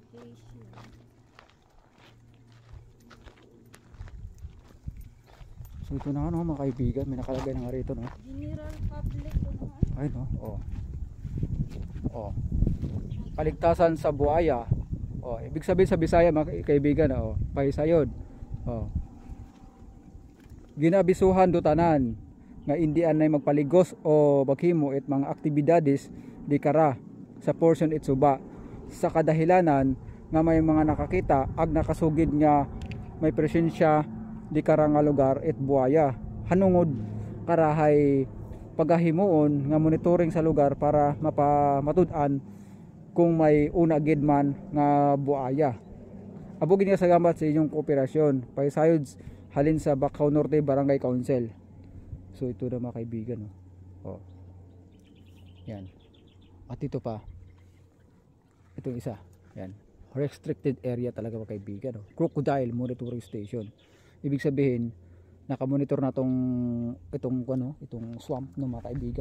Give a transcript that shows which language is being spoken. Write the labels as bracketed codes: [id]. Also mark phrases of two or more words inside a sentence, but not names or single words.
[tl] So ito na, mga kaibigan, may nakalagay na nga rito, no. [en] General Public [tl] Ay, no. Kaligtasan sa buhaya. Ibig sabihin sa Bisaya, mga kaibigan, [akl] pahisayod. Ginabisuhan do tanan nga indian na magpaligos o maghimo it mga aktibidades di kara sa portion itsuba sa kadahilanan nga may mga nakakita ag nakasugid nga may presensya di kara nga lugar it buhaya hanungod karahay pagahimuon nga monitoring sa lugar para matud-an kung may una gid man nga buhaya Abogin nga salamat sa inyong kooperasyon. Paisayod halin sa Bacau Norte Barangay Council. [tl] So ito na mga kaibigan. Oh. Yan. At ito pa. Itong isa. Yan. [en] Restricted area [tl] talaga mga kaibigan. [en] Crocodile Monitoring Station. [tl] Ibig sabihin, nakamonitor na itong swamp ng mga kaibigan.